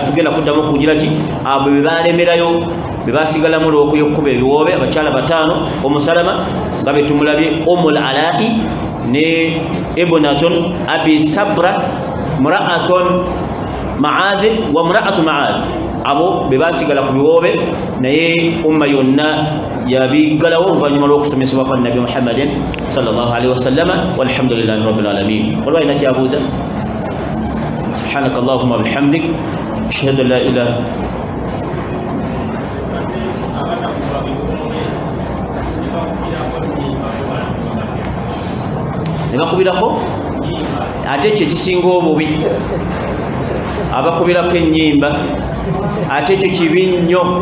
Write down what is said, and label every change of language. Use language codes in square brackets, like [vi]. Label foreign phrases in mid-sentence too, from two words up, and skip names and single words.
[lg] Tugenda kuddamu okugira ki abo bebalemerayo bebasigalamu olw'okuyokkuba ebiwoobe abakyala 5 Salama nga betumulabye Ummul Alai ne Ibnatun Abi Sabra [ar] امرأة معاذ وامرأة معاذ. [lg] Abo bebasigala ku biwoobe naye umma yonna yabigalawo oluvannyuma lw'okusomesebwa kwa Nabi Muhammadin [ar] صلى الله عليه وسلم والحمد لله رب العالمين. [lg] Olwa ina kyabuuza. [ar] سبحانك اللهم وبحمدك اشهد ان لا اله [lg] nebakubirako ate ekyo kisinga obubi abakubirako ennyimba ate ekyo kibi nnyo.